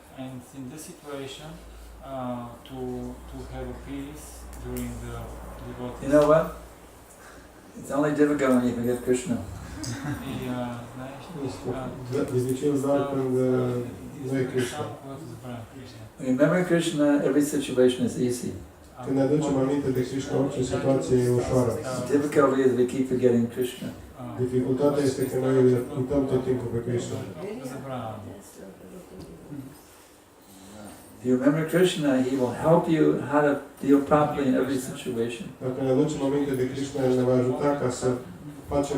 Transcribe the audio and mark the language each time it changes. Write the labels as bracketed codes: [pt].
[en] And in this situation, to have a peace during the devotees. You know what? It's only difficult when you forget Krishna. [bg] И, знаеш, [ro] Dificil doar când nu e Krishna. [bg] когато забравям Кришна. [en] Remember Krishna, every situation is easy. [ro] Când ne aducem aminte de Krishna, orice situație e ușoară. [en] The difficulty is we keep forgetting Krishna. [ro] Dificultatea este că noi uităm tot timpul pe Krishna. [bg] Забравям. [en] If you remember Krishna, he will help you how to deal properly in every situation. [ro] Dacă ne aducem aminte de Krishna, El ne va ajuta ca să facem